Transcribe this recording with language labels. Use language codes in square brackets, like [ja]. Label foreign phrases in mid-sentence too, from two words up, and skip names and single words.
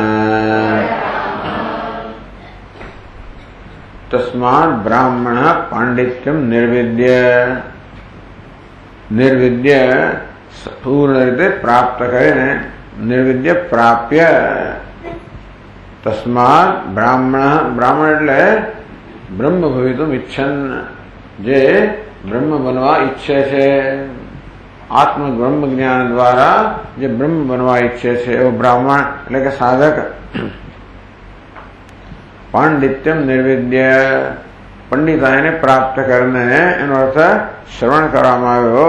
[sa] तस्मात् ब्राह्मणः पांडित्यं निर्विद्य निर्विद्य [gu] પૂર્ણ રીતે પ્રાપ્ત કરેં, [sa] निर्विद्य प्राप्य। तस्मात् ब्राह्मण ब्राह्मण [gu] એટલે [sa] ब्रह्म भवितुम इच्छन, [gu] જે બ્રહ્મ બનવા ઈચ્છે છે, આત્મ બ્રહ્મ જ્ઞાન દ્વારા જે બ્રહ્મ બનવા ઈચ્છે છે એવો બ્રાહ્મણ એટલે કે સાધક. [sa] पांडित्यम निर्विद्य [gu] પંડિતાઈને પ્રાપ્ત કરીને, એનો અર્થ શ્રવણ કરવામાં આવ્યો.